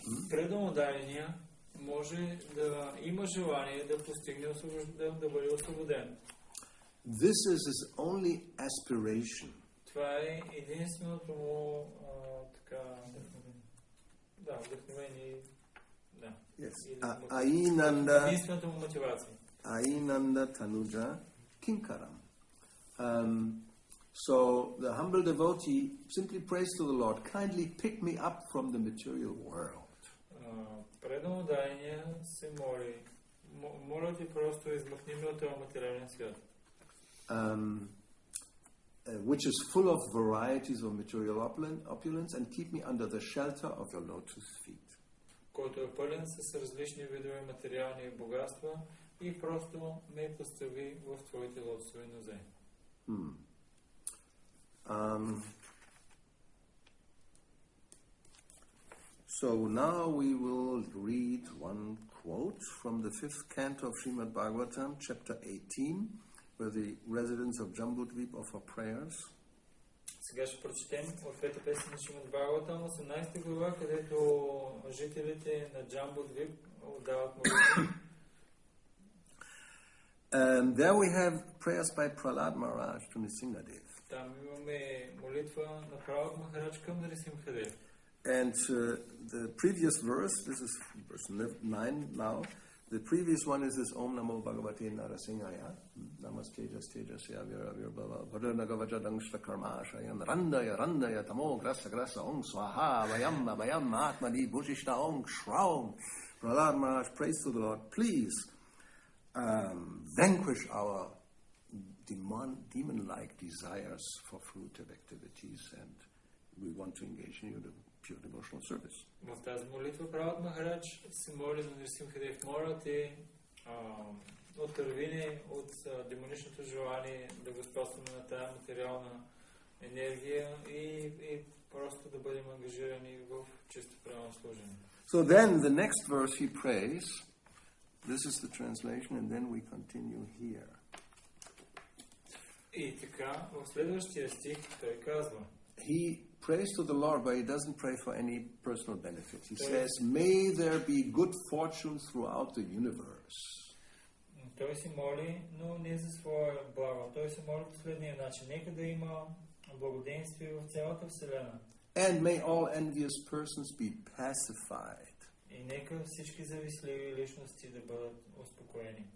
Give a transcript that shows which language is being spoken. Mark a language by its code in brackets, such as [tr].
[bg] Преданодайния може да има желание да постигне да бъде освободен. [en] This is his only aspiration. [bg] Това е единственото му така вдъхновение. Да. [sa] Ainanda. [bg] Единствената му мотивация. [sa] Ainanda tanuja kinkaram. [en] So the humble devotee simply prays to the Lord, kindly pick me up from the material world. [bg] Преданодайния се моли. Моля ти просто измъкни ме от този материален свят. [en] Which is full of varieties of material opulence, and keep me under the shelter of your lotus feet. [bg] Който е пълен с различни видове материални богатства и просто ме постави в твоите лотосови нозе. [en] So now we will read one quote from the 5th canto of Srimad Bhagavatam, chapter 18, where the residents of Jambudvip offer prayers. [bg] Сега ще прочетем от 5 песен на Шримад Бхагаватам, 18 глава, където жителите на Джамбудвип отдават молитви. [en] There we have prayers by Prahlad Maharaj to Nrsimhadev. [bg] Там имаме молитва на Пралад Махарадж към Нрисимхадев. [en] And the previous verse, this is verse 9 now, the previous one is this [sa] Om Namo Bhagavate Narasimhaya, Namaste Jasya Vira Vira Bhava, Bhadanagavajadang Shvakarmashayan, Randaya Tamo Grasa Om Swaha, Vayam Atmadi Bhujishta Om Shraum. [en] Prahlad Maharaj prays to the Lord, please vanquish our demon-like desires for fruitive activities, and we want to engage in your pure devotional service. [bg] В тази молитва Пралад Махарадж се моли на Нрисимхадев, моля ти, отърви ни от демоничното желание да господстваме на тази материална енергия и просто да бъдем ангажирани в чисто правилно служение. [en] So then the next verse he prays, this is the translation, and then we continue here. [bg] И така, в следващия стих той казва, [en] he prays to the Lord, but he doesn't pray for any personal benefit. He says, may there be good fortune throughout the universe. [bg] Той се моли, но не за своя благо. Той се моли по следния начин. Нека да има благоденствие в цялата Вселена. [en] And may all envious persons be pacified. [bg] И нека всички завистливи личности да бъдат успокоени.